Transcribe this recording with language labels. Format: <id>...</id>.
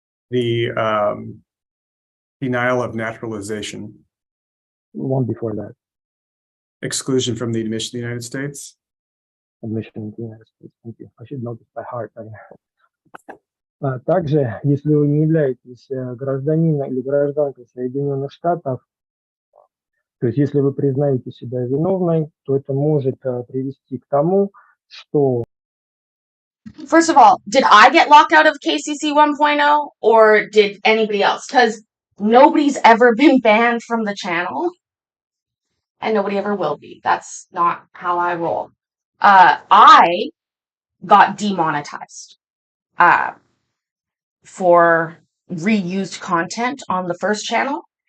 <en>The denial of naturalization. One before that, Exclusion from the admission to the United States. admission into the United States. Thank you. I should know this by heart.</en> <ru>Также, если вы не являетесь гражданином или гражданкой Соединенных Штатов, то есть если вы признаете себя виновной, то это может привести к тому, что...</ru> <en>First of all, did I get locked out of KCC 1.0 or did anybody else? Because nobody's ever been banned from the channel. And nobody ever will be. That's not how I roll. I got demonetized for reused content on the first channel.</en>